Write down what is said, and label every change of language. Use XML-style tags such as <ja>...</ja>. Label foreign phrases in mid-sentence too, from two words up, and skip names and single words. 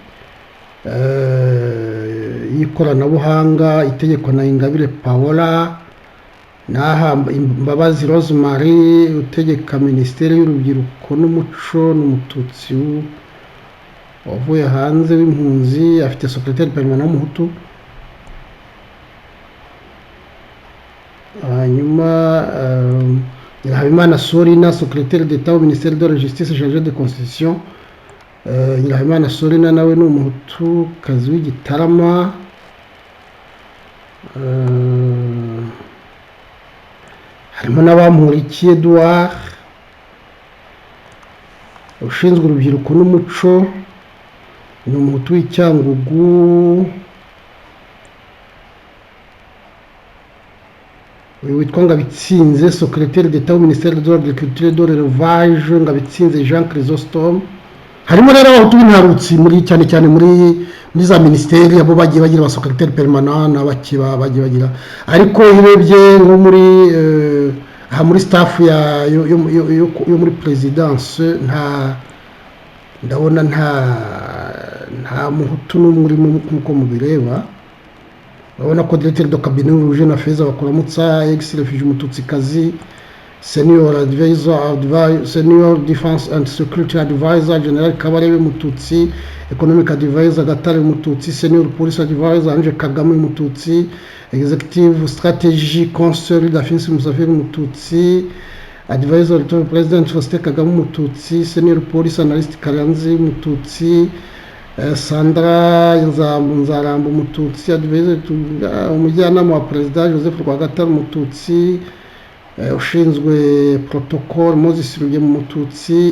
<rw>y'ikoranabuhanga itegeko na Ingabire Paola naha Mbabazi Rosemary utegeka ministeri y'urubyiruko n'umuco n'umututsi wavuye hanze w'impunzi afite</rw> <fr>secrétaire permanent</fr> <rw>w'umuhutu hanyuma Nyirahabimana Sorina</rw> <fr>secrétaire d'État au ministère de la Justice chargé de Constitution</fr> <rw>Nyirahabimana Sorina nawe ni umuhutu kazi w'Igitarama harimo n'abamurikiye Edouard ushinzwe urubyiruko n'umuco ni umuhutu w'Icyangugu. uyu witwa</rw> <fr>Ngabitsinze secrétaire d'État au ministère de l'Agriculture et de l'Élevage, Ngabitsinze Jean Chrysostome.</fr> <rw>harimo rero abahutu b'intarutsi muri cyane cyane muri za ministeri, abo bagiye bagira</rw> <fr>secrétaire permanent</fr> <rw>n'abakiba bagiye bagira, ariko irebye nko muri muri staff yo muri présidence ndabona nta muhutu n'umwe nkuko mubireba. urabona ko</rw> <fr>directeur de cabinet</fr> <rw>Rouge na Feza bakuramutsa,</rw> <en>ex refuge Mututsikazi, senior advisor, senior defense and security advisor General Kabarebe Mututsi, economic advisor Gatare Mututsi, senior police advisor Anje Kagame Mututsi, executive strategy council Dafins Musafiri Mututsi, advisor to president Faustin Kagame Mututsi, senior police analyst Karanzi Mututsi, Sandra Nzarambo Mututsi, advisor to</en> <rw>umujyanama wa president</rw> <en>Joseph Rwagatare Mututsi, ushinzwe protocol Moses Ruge Mututsi.</en>